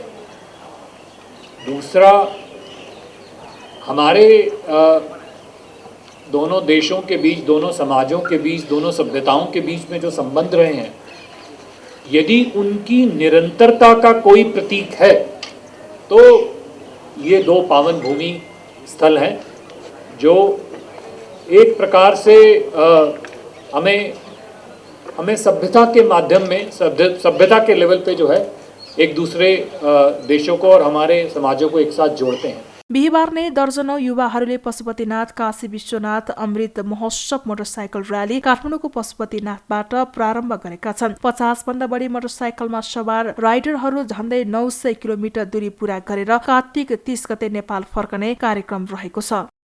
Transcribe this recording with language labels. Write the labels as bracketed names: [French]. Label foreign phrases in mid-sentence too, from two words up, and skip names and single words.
[Hindi] दूसरा, हमारे दोनों देशों के बीच, दोनों समाजों के बीच, दोनों सभ्यताओं के बीच में जो संबंध रहे हैं, यदि उनकी निरंतरता का कोई प्रतीक है तो ये दो पावन भूमि स्थल हैं जो एक प्रकार से हमें सभ्यता के माध्यम में, सभ्यता के लेवल पे जो है एक दूसरे देशों को और हमारे समाजों को एक साथ जोड़ते हैं। [Nepali] बिहिबार नै दर्जनौं युवाहरूले पशुपतिनाथ काशी विश्वनाथ अमृत महोत्सव मोटरसाइकल र्याली काठमाडौँको पशुपतिनाथबाट प्रारम्भ गरेका छन्। 50 भन्दा बढी मोटरसाइकलमा सवार राइडरहरू झण्डै 900 किलोमिटर दूरी पूरा गरेर कार्तिक 30 गते नेपाल फर्कने कार्यक्रम रहेको छ।